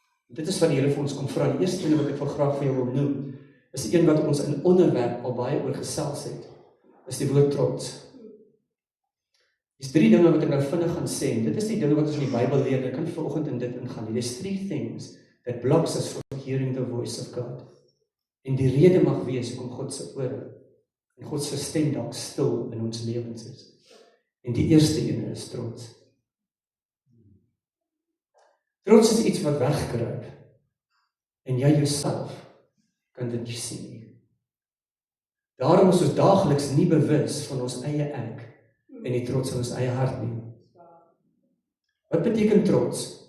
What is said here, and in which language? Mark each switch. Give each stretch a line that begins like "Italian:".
Afrikaans: Dit is wat die Here vir ons kom vra. Die eerste ding wat ek wil graag vir jou wil noem, is die een wat ons in onderwerp al baie oor gesels het, is die woord trots. Dis 3 dinge wat ek nou vinnig gaan sê, en dit is die dinge wat ons in die Bybel leer, ek kan vanoggend in dit ingaan.
English: There's 3 things that blocks us from hearing the voice of God.
Afrikaans: En die rede mag wees hoekom God se ore en God se stem dalk stil in ons lewens is. En die eerste een is trots. Trots is iets wat wegkruip, en jy jouself kan dit nie sien nie. Daarom is ons daagliks nie bewus van ons eie ek, en die trots in ons eie hart nie. Wat beteken trots?